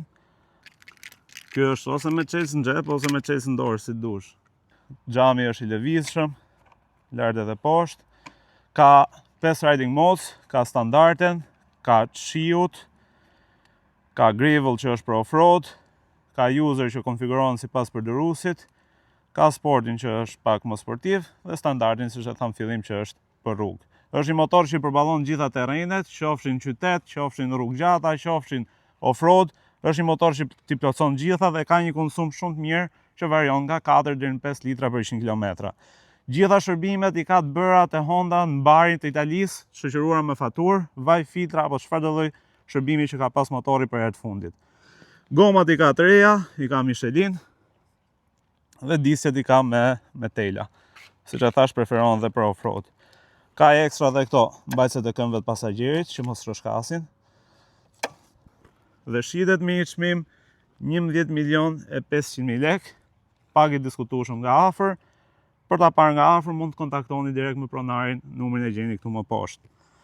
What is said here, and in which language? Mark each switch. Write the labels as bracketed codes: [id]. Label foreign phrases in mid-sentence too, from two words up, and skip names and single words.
[sq] Ky është ose me çelës në xhep ose me çelës në dorë, si dush. Xhami është i lëvizshëm, lart edhe poshtë. Ka 5 [en] riding modes, [sq] ka standarden, ka shiut, ka gravel që është për off-road, ka user që konfigurohen sipas përdoruesit, ka sportin që është pak më sportiv dhe standardin siç e tham fillim që është për rrugë. Është një motor që përballon gjitha terrenet, qofshin qytet, qofshin rrugë gjata, qofshin off-road. Është një motor që t'i plotson gjitha dhe ka një konsum shumë të mirë që varion nga 4 deri në 5 litra për 100 km. Gjitha shërbimet i ka të bëra te Honda në barin të Italisë, shoqëruara me faturë, vaj filtra apo çfarëdo lloj shërbimi që ka pas motori për herë të fundit. Gomat i ka të reja, i ka Michelin dhe disjet i ka me tela. Siç e thash, preferohen dhe për off-road. Ka ekstra dhe këto mbajtëset e këmbëve të pasagjerit që mos rrëshkasin. Dhe shitet me një çmim 11.500.000 lek, pak i diskutueshëm nga afër. Për ta parë nga afër mund të kontaktoni direkt me pronarin, numrin e gjeni këtu më poshtë.